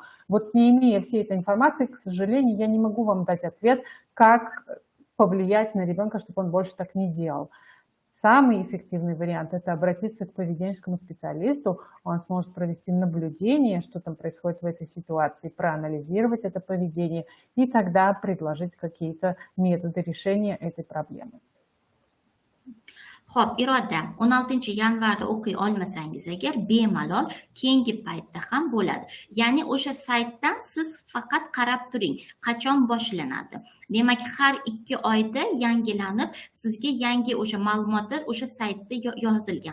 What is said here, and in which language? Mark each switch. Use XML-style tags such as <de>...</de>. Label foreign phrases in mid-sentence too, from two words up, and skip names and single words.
<ru>Вот не имея всей этой информации, к сожалению, я не могу вам дать ответ, как повлиять на ребенка, чтобы он больше так не делал. Самый эффективный вариант – это обратиться к поведенческому специалисту. Он сможет провести наблюдение, что там происходит в этой ситуации, проанализировать это поведение и тогда предложить какие-то методы решения этой проблемы.</ru> <uz>Xo'p, Iroda, 16-yanvarda o'qiy olmasangiz agar bemalol keyingi paytda ham bo'ladi. Ya'ni o'sha saytdan siz faqat qarab turing, qachon boshlanadi. Demak, har 2 oyda yangilanib, sizga yangi o'sha ma'lumotlar o'sha saytda yozilgan.</uz>